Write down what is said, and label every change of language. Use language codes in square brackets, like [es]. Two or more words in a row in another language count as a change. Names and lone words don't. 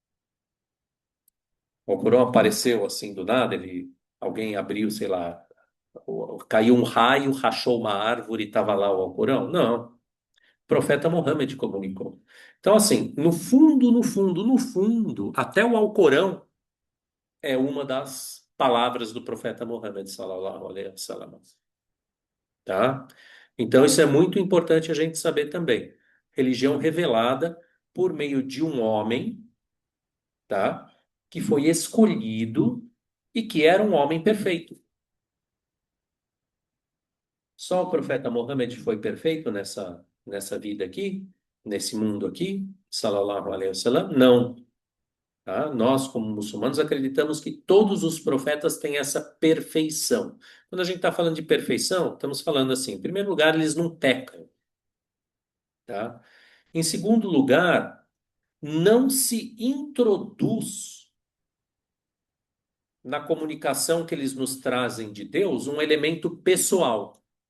[pt] O Alcorão apareceu assim do nada, alguém abriu, sei lá, caiu um raio, rachou uma árvore e estava lá o Alcorão? Não. O profeta Muhammad comunicou. Então, assim, no fundo, no fundo, no fundo, até o Alcorão é uma das palavras do profeta Muhammad, [ar] صلى الله عليه وسلم, [pt] tá? Então, isso é muito importante a gente saber também. religião revelada por meio de um homem, tá? Que foi escolhido e que era um homem perfeito. Só o profeta Mohammed foi perfeito nessa vida aqui, nesse mundo aqui, [ar] صلى الله عليه وسلم? [pt] Não, tá? Nós, como muçulmanos, acreditamos que todos os profetas têm essa perfeição. Quando a gente está falando de perfeição, estamos falando assim, em primeiro lugar, eles não pecam, tá? Em segundo lugar, não se introduz na comunicação que eles nos trazem de Deus um elemento pessoal.